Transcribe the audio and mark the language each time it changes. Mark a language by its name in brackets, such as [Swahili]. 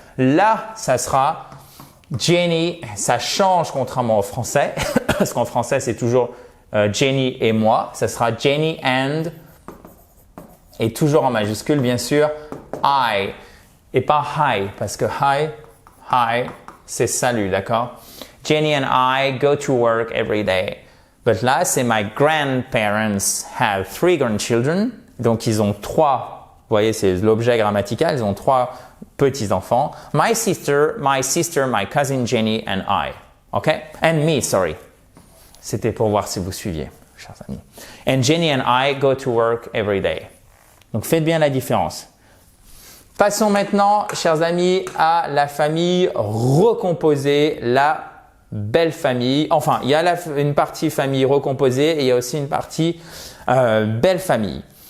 [French] Là, ça sera Jenny, ça change contrairement au français, parce qu'en français, c'est toujours Jenny et moi, ça sera Jenny and, et toujours en majuscule bien sûr, I, et pas hi, parce que hi, c'est salut, d'accord? [English] Jenny and I go to work every day. [French] But là, c'est [English] my grandparents have 3 grandchildren, [French] donc ils ont 3, vous voyez, c'est l'objet grammatical, ils ont 3 petits-enfants. [English] My sister, my cousin Jenny and I, ok? And me, sorry. [French] C'était pour voir si vous suiviez, chers amis. [English] And Jenny and I go to work every day. [French] Donc, faites bien la différence. Passons maintenant, chers amis, à la famille recomposée, la belle famille. Enfin, il y a une partie famille recomposée et il y a aussi une partie belle famille.